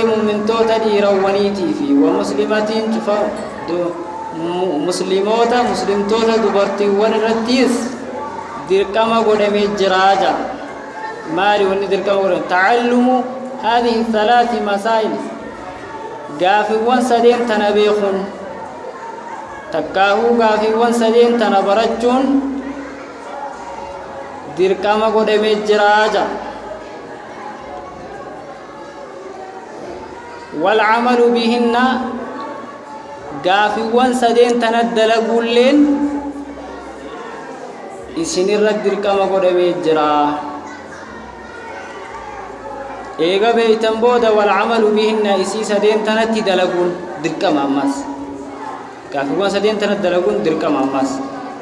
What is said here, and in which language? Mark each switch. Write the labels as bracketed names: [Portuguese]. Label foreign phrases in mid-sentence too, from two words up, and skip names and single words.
[Oromo] muumintoota dhiirawwaniitii fi [Arabic] والمسلمات [Oromo] cufa muslimoota muslimtoota dubartiiwwan irrattis dirqama godhamee jira jaa maali wanni dirqama godhame [Arabic] تعلم هذه الثلاث مسائل [Oromo] gaafiiwwan sadeen tana beekuun takkaahuu gaafiiwwan sadeen tana barachuun dirqama godhamee jira jaa [Arabic] والعمل بهن [Oromo] gaafiiwwan sadeen tana dalaguulleen isinirratti dirqama godhamee jira eega beeytan booda [Arabic] والعمل بهن [Oromo] isii sadeen tanatti dalaguun dirqama ammas gaafiiwwan sadeen tana dalaguun dirqama ammas